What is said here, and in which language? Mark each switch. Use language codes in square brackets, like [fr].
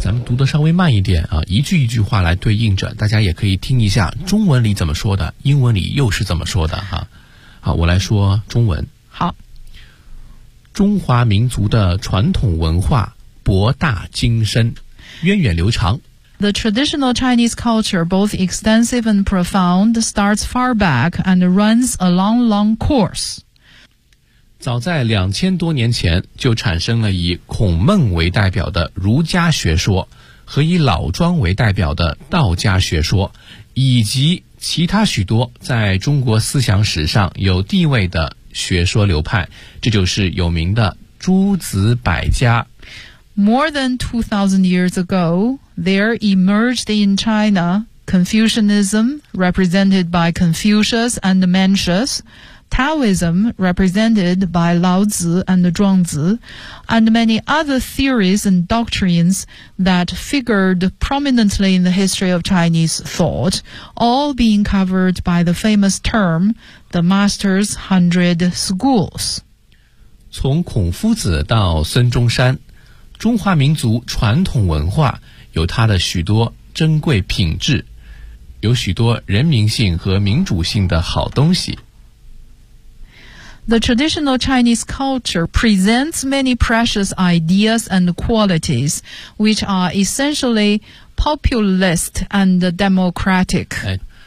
[zh] 咱们读得稍微慢一点啊，一句一句话来对应着，大家也可以听一下中文里怎么说的，英文里又是怎么说的哈、好，我来说中文。好，中华民族的传统文化博大精深，源远流长。 [en] The traditional Chinese culture, both extensive and profound, starts far back and runs a long, long course. [zh] 早在2000多年前就产生了以孔孟为代表的儒家学说和以老庄为代表的道家学说，以及其他许多在中国思想史上有地位的学说流派，这就是有名的诸子百家。 [en] More than 2000 years ago, there emerged in China Confucianism, represented by Confucius and Mencius,Taoism, represented by Laozi and Zhuangzi, and many other theories and doctrines that figured prominently in the history of Chinese thought, all being covered by the famous term, the Master's Hundred Schools. [zh] 从孔夫子到孙中山，中华民族传统文化有它的许多珍贵品质，有许多人民性和民主性的好东西。 [en] The traditional Chinese culture presents many precious ideas and qualities, which are essentially populist and democratic.